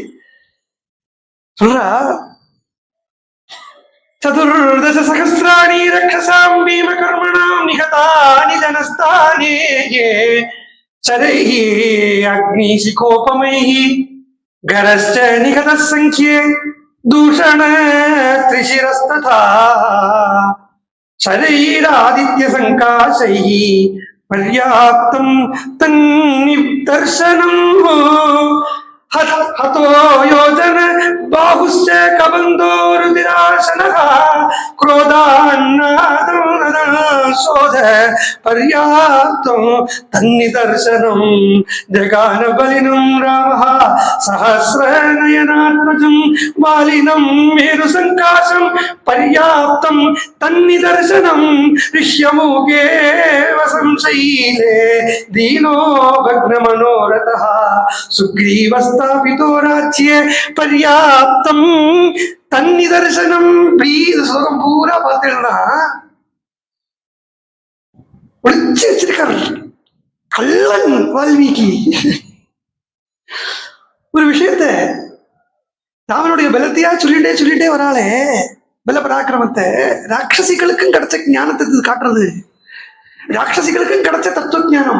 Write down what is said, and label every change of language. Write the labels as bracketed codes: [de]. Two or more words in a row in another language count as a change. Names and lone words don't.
[sa] சொல்றா, चतुर्दश सहस्राणि रक्षसां भीम कर्मणाम् निहतानि जनस्थाने शरैः अग्निशिखोपमैः खरश्च निहत संख्ये दूषण त्रिशिरस्तथा शरैरादित्य सङ्काशैः पर्याप्तं तन्निदर्शनम् हतो योजन बाहुश्च कबंधो रुधिराशनः क्रोधान्नादशोध पर्याप्तं तन्निदर्शनं जगान बलिनं रामः सहस्रनयनात्मजं बालिनं मेरुसङ्काशं पर्याप्तं तन्निदर्शनं ऋष्यमुखे वसंशैले दीनो भग्नमनोरथः सुग्रीवस्त राज्ये पर्याप्तम तन्निदर्शनम. [ta] ஸ்லோகம் பூரா பார்த்தீங்கன்னா ஒளிச்சு வச்சிருக்காரு கள்ளன் வால்மீகி. ஒரு விஷயத்த ராமனுடைய பலத்தையா சொல்லிட்டே வராளே, பல பராக்கிரமத்தை ராட்சசிகளுக்கும் கிடைச்ச ஞானத்தை காட்டுறது, ராட்சசிகளுக்கும் கிடைச்ச தத்துவ ஞானம்.